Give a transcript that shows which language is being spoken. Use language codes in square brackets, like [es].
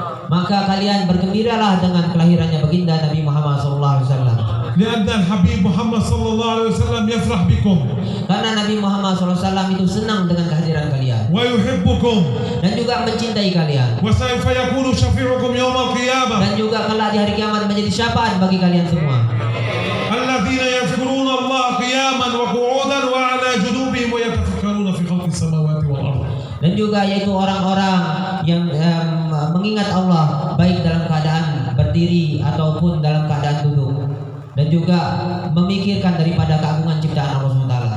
[id] Maka kalian bergembiralah dengan kelahirannya baginda Nabi Muhammad SAW. [ar] لأن الحبيب محمد صلى الله عليه وسلم يفرح بكم [id] Karena Nabi Muhammad SAW itu senang dengan kehadiran kalian [ar] ويحبكم [id] dan juga mencintai kalian, [ar] وسوف يكون شفيعكم يوم القيامة [id] dan juga kelak di hari kiamat menjadi syafaat bagi kalian semua. [ar] الذين يذكرون الله قياما وقعودا وعلى جنوبهم ويتفكرون في خلق السماوات والأرض. [id] Dan juga yaitu orang-orang yang mengingat Allah baik dalam keadaan berdiri ataupun dalam keadaan duduk, dan juga memikirkan daripada keagungan ciptaan Allah SWT.